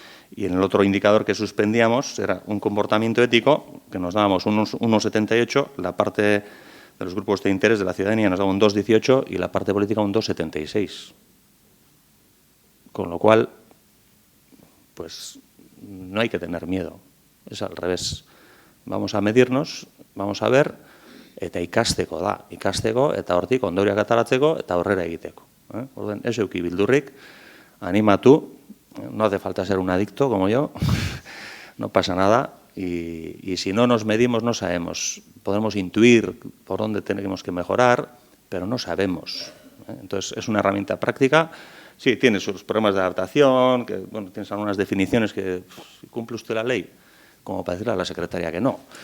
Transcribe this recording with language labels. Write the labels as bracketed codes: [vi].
[es] Y en el otro indicador que suspendíamos era un comportamiento ético, que nos dábamos un 1,78, la parte de los grupos de interés de la ciudadanía nos daba un 2,18 y la parte política un 2,76. Con lo cual, pues no hay que tener miedo, es al revés. Vamos a medirnos, vamos a ver, [eu] eta ikasteko da. Ikasteko eta hortik ondoriak ataratzeko eta aurrera egiteko. [es] Orden, [eu] ez euki bildurrik, animatu, [es] no hace falta ser un adicto como yo, no pasa nada, y si no nos medimos no sabemos. Podemos intuir por dónde tenemos que mejorar, pero no sabemos. Entonces, es una herramienta práctica. Sí, tiene sus problemas de adaptación, que bueno, tienes algunas definiciones que cumple usted la ley, como para decirle a la secretaria que no.